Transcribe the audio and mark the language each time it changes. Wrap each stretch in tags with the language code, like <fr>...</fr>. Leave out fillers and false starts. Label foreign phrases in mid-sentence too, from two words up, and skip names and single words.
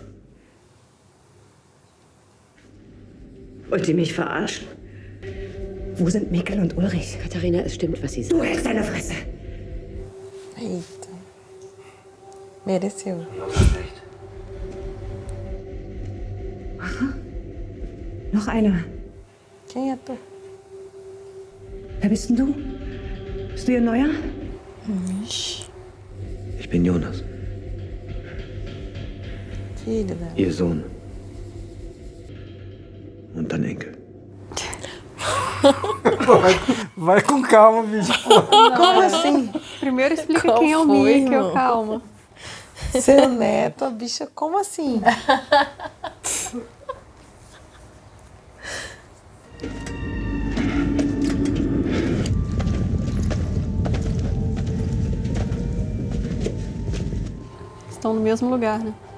<de>Wollt ihr mich verarschen? Wo sind Mikkel und Ulrich? Katharina, es stimmt, was sie sagt. Du hältst deine Fresse.</de> <pt>Eita. Mereceu. Aha.</pt> <de>Noch einer.</de> <pt>Quem é tu?</pt> <de>Wer bist denn du? Bist du ihr Neuer? Ich bin Jonas,</de> <pt>Filho dela.</pt> <de>ihr Sohn. Und dann Enkel.</de> <pt>Vai com calma, bicho. Como assim? Primeiro explica Qual quem é o foi, Mikkel, irmão? calma. Seu neto, a bicha, como assim? Estão no mesmo lugar, né?</pt>